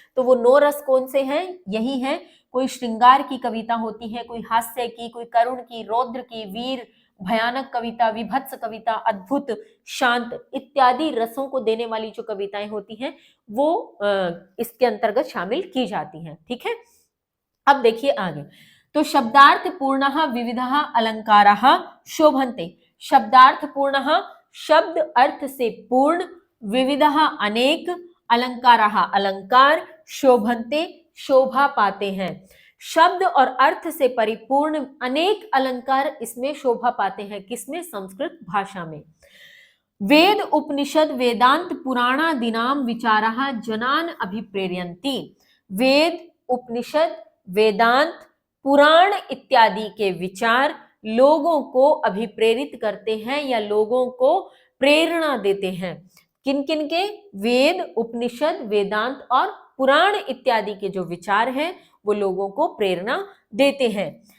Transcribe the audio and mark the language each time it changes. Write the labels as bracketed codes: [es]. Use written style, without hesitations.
[hi] तो वो 9 रस कौन से हैं? यही हैं। कोई श्रृंगार की कविता होती है, कोई हास्य की, कोई करुण की, रौद्र की, वीर, भयानक कविता, विभत्स कविता, अद्भुत, शांत इत्यादि रसों को देने वाली जो कविताएं होती हैं, वो इसके अंतर्गत शामिल की जाती हैं। ठीक है, अब देखिए आगे। [sa] तो शब्दार्थ पूर्णः विविधः अलंकाराः शोभन्ते। [hi] शब्दार्थ पूर्णः, शब्द अर्थ से पूर्ण, विविधः अनेक, अलंकाराः अलंकार, शोभन्ते शोभा पाते हैं। शब्द और अर्थ से परिपूर्ण अनेक अलंकार इसमें शोभा पाते हैं। किसमें? संस्कृत भाषा में। [sa] वेद उपनिषद वेदांत पुराणादीनां विचाराः जनान् अभिप्रेरयन्ति। [hi] वेद, उपनिषद, वेदांत, पुराण इत्यादि के विचार लोगों को अभिप्रेरित करते हैं, या लोगों को प्रेरणा देते हैं। किन किन के? वेद, उपनिषद, वेदांत और पुराण इत्यादि के जो विचार हैं वो लोगों को प्रेरणा देते हैं।